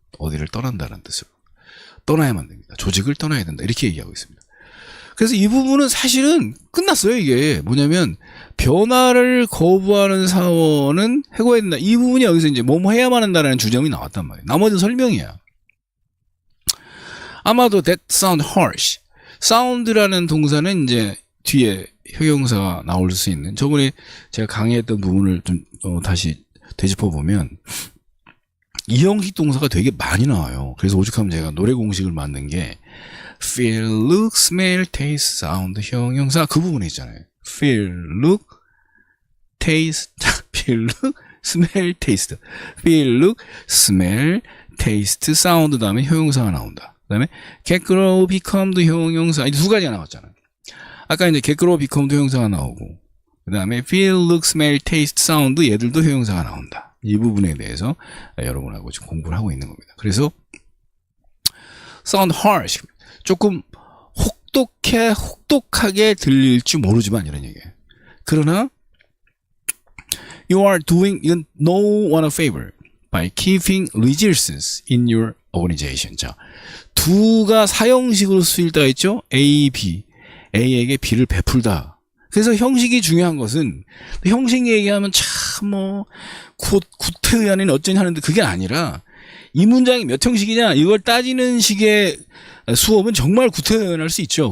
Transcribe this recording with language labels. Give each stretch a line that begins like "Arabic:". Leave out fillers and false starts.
Korean: 어디를 떠난다는 뜻으로. 떠나야만 됩니다. 조직을 떠나야 된다. 이렇게 얘기하고 있습니다. 그래서 이 부분은 사실은 끝났어요. 이게 뭐냐면 변화를 거부하는 사원은 해고해야 된다. 이 부분이 여기서 이제 뭐뭐 해야만 한다는 주장이 나왔단 말이에요. 나머지는 설명이야. 아마도
English: that sound harsh.
Korean: sound라는 동사는 이제 뒤에 형용사가 나올 수 있는, 저번에 제가 강의했던 부분을 좀 다시 되짚어보면 이 형식 동사가 되게 많이 나와요. 그래서 오죽하면 제가 노래 공식을 만든 게 feel, look, smell, taste, sound 형용사 그 부분에 있잖아요.
English: feel, look, taste, feel, look, smell, taste.
Korean: feel, look, smell, taste, sound 다음에 형용사가 나온다. 그 다음에 get, grow, become도 형용사. 이 두 가지가 나왔잖아요. 아까 이제 get, grow, become도 형용사가 나오고 그 다음에 feel, look, smell, taste, sound 얘들도 형용사가 나온다. 이 부분에 대해서 여러분하고 지금 공부를 하고 있는 겁니다. 그래서
English: sound harsh
Korean: 조금 혹독하게 들릴지 모르지만 이런 얘기예요. 그러나
English: you are doing no one a favor by keeping resources in your organization.
Korean: 자, 두가 사형식으로 쓰일 때가 있죠. A, B. A에게 B를 베풀다. 그래서 형식이 중요한 것은 형식 얘기하면 참 뭐 구태의안은 어쩌니 하는데 그게 아니라 이 문장이 몇 형식이냐 이걸 따지는 식의 수업은 정말 구태의연할 수 있죠.